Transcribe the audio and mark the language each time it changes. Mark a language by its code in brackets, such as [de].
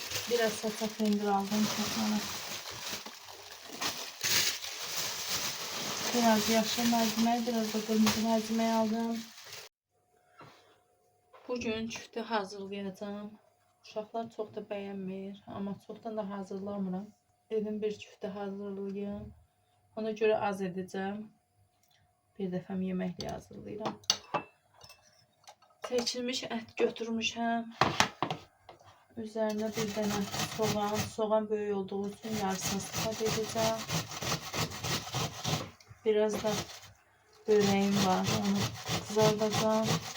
[tr] Biraz salça peynir aldım. Çakmana. Biraz yaşlı mercimek, biraz da kırmızı mercimek aldım. Bugün küftə hazırlayacağım. [az] Uşaqlar çox da bəyənmir, amma çoxdan da hazırlamıram. Dedim bir küftə hazırlayayım. Ona görə az edəcəm. Bir dəfəm yeməkli hazırlayıram. Seçilmiş ət götürmüşəm. [tr] Üzerine [az] bir dənə soğan. Soğan böyük [tr] olduğu için [az] yarısını istifadə edəcəm. [tr] Biraz da böreğim var. Onu kızartacağım.